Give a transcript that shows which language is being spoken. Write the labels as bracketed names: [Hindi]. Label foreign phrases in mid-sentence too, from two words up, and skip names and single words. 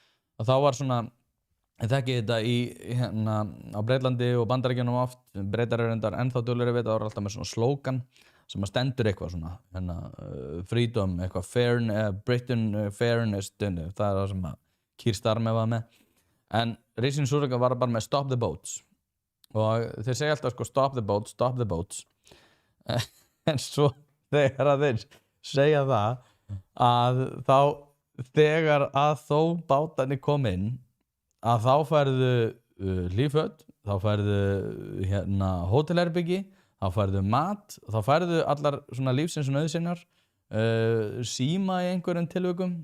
[Icelandic] Og þá var svona, ég þekki þetta á Breitlandi og Bandaríkjunum oft, Breitar reyndar ennþá duglegri við þetta, það var alltaf með svona slógan sem að stendur eitthvað svona, freedom, eitthvað, Britain, fairness, það það sem að Keir Starmer var með. En Rishi Sunak var bara með [English] stop the boats. [Icelandic] Og þeir segja alltaf sko [English] stop the boats [Icelandic] en svo þegar að þeir segja það að þá þegar að þó bátarnir kom inn að þá færðu hlýföt, þá færðu hótelherbyggi, þá færðu mat, þá færðu allar svona lífsins nauðsynjar, síma í einhverjum tilvikum.